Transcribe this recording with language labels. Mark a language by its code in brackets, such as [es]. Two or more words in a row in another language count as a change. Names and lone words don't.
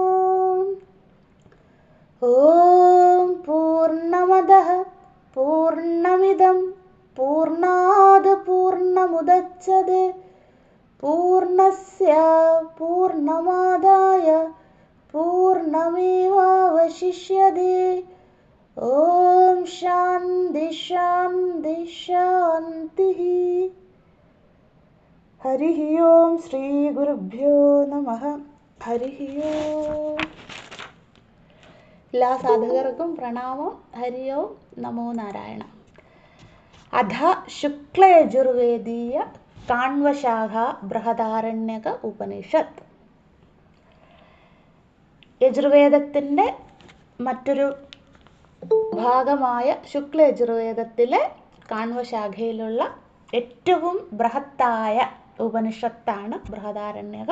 [sa] ॐ पूर्णमदः पूर्णमिदं पूर्णात् पूर्णमुदच्यते पूर्णस्य पूर्णमादाय पूर्णमेवावशिष्यते। ॐ शान्ति शान्ति शान्तिः। हरिः ओं श्रीगुरुभ्यो नमः। हरिः ओं। [ml] എല്ലാ സാധകർക്കും പ്രണാമം. [sa] ഹരി ഓം നമോ നാരായണ. അധ ശുക്ലയജുർവേദീയ കാണ്വശാഖ ബൃഹദാരണ്യക ഉപനിഷത്ത്. [ml] യജുർവേദത്തിൻ്റെ മറ്റൊരു ഭാഗമായ ശുക്ലയജുർവേദത്തിലെ കാണ്വശാഖയിലുള്ള ഏറ്റവും ബൃഹത്തായ ഉപനിഷത്താണ് ബൃഹദാരണ്യകം.